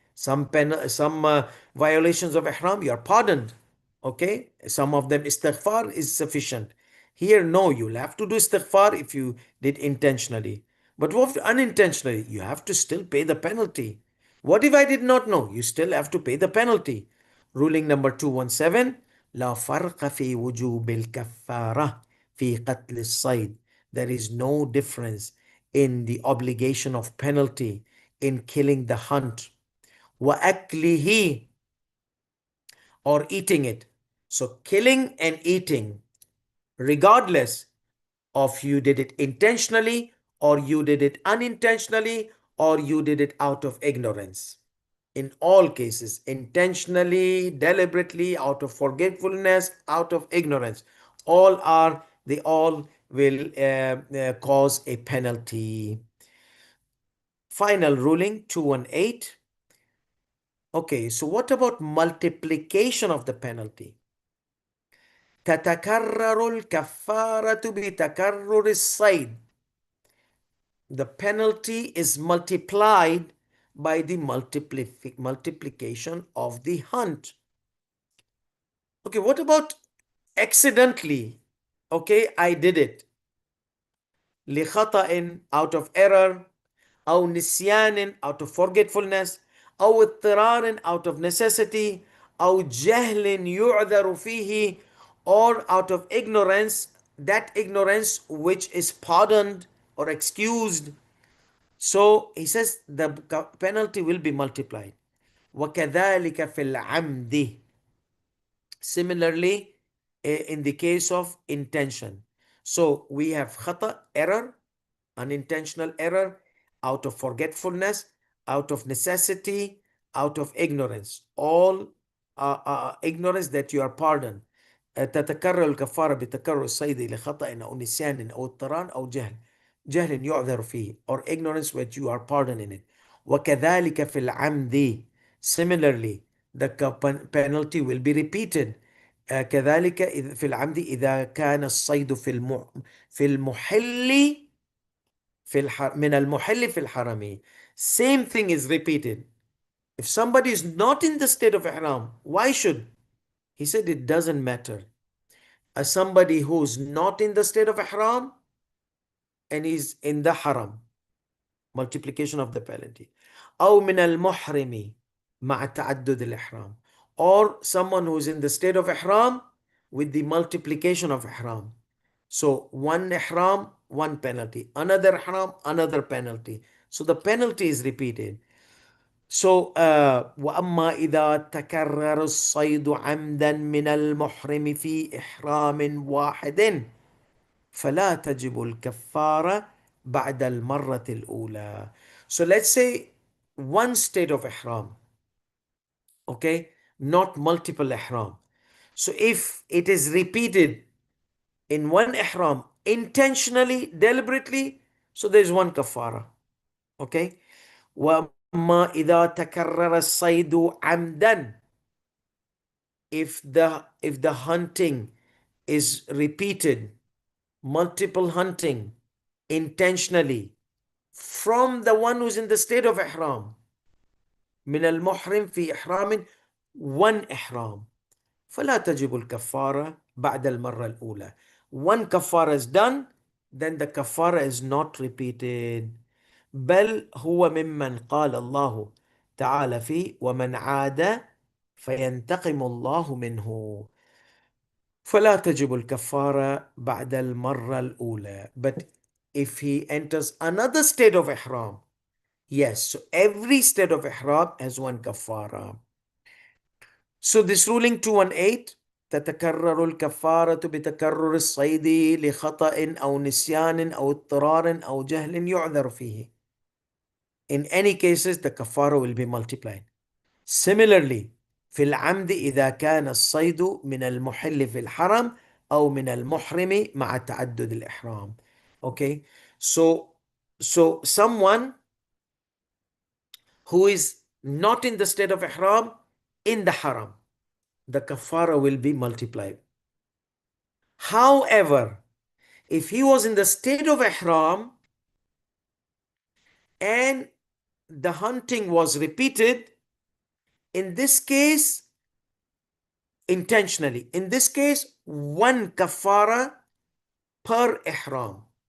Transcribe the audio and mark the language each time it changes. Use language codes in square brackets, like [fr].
[en] Some violations of ihram, you are pardoned. Okay, some of them istighfar is sufficient. Here, no, you'll have to do istighfar if you did intentionally. But what if unintentionally? You have to still pay the penalty. What if I did not know? You still have to pay the penalty. Ruling number 217. [ar] لا فرق في وجوب الكفارة في قتل الصيد. [en] There is no difference in the obligation of penalty in killing the hunt. [ar] وأكله, [en] or eating it. So killing and eating, regardless of you did it intentionally or you did it unintentionally or you did it out of ignorance. In all cases, intentionally, deliberately, out of forgetfulness, out of ignorance, they all will cause a penalty. Final ruling 218. Okay, so what about multiplication of the penalty? [ar] تتكرر الكفارة بتكرر الصيد. [en] The penalty is multiplied by the multiplication of the hunt. Okay, what about accidentally? Okay, I did it. [ar] لخطأ, [en] out of error, [ar] أو نسيان, [en] out of forgetfulness, [ar] أو اضطرار, [en] out of necessity, [ar] أو جهل يعذر فيه, [en] or out of ignorance, that ignorance which is pardoned or excused. So he says the penalty will be multiplied. [ar] وكذلك في العمد. [en] Similarly, in the case of intention. So we have khata, error, unintentional error, out of forgetfulness, out of necessity, out of ignorance. All ignorance that you are pardoned. [ar] تتكرر الكفارة بتكرر الصيد لخطأ أو نسيان أو اضطرار أو جهل يعذر فيه, [en] or ignorance which you are pardoned in it. [ar] وكذلك في العمد. [en] Similarly, the penalty will be repeated. [ar] كذلك في العمد إذا كان الصيد في المحل من المحل في الحرم. [en] Same thing is repeated. If somebody is not in the state of ihram, why should? He said it doesn't matter. As somebody who's not in the state of ihram and is in the haram, multiplication of the penalty. [ar] أو من المحرم مع تعدد الإحرام. [en] Or someone who is in the state of ihram with the multiplication of ihram. So one ihram, one penalty. Another ihram, another penalty. So the penalty is repeated. [ar] So وأما إذا تكرر الصيد عمدا من المحرم في إحرام واحد فلا تجب الكفارة بعد المرة الأولى. [en] So let's say one state of ihram, okay, not multiple ihram. So if it is repeated in one ihram intentionally, deliberately, so there's one kafara, okay. [ar] وَمَا إِذَا تَكَرَّرَ الصَّيْدُ عَمْدًا. [en] If the hunting is repeated, multiple hunting intentionally from the one who's in the state of ihram, [ar] من المحرم في إحرام, [en] one ihram, [ar] فلا تجب الكفارة بعد المرة الأولى. [en] One kafara is done, then the kafara is not repeated. [ar] بل هو ممن قال الله تعالى فيه ومن عاد فينتقم الله منه. فلا تجب الكفارة بعد المرة الأولى. [en] But if he enters another state of ihram, yes, so every state of ihram has one kafara. So this ruling 218, [ar] تتكرر الكفارة بتكرر الصيد لخطأ أو نسيان أو اضطرار أو جهل يعذر فيه. [en] In any cases, the kafara will be multiplied. Similarly, [ar] في العمد إذا كان الصيد من المحل في الحرم أو من المحرم مع تعدد الإحرام. [en] Okay, so someone who is not in the state of ihram in the haram, the kafara will be multiplied. However, if he was in the state of ihram and the hunting was repeated, in this case, intentionally, in this case, one kafara per ihram.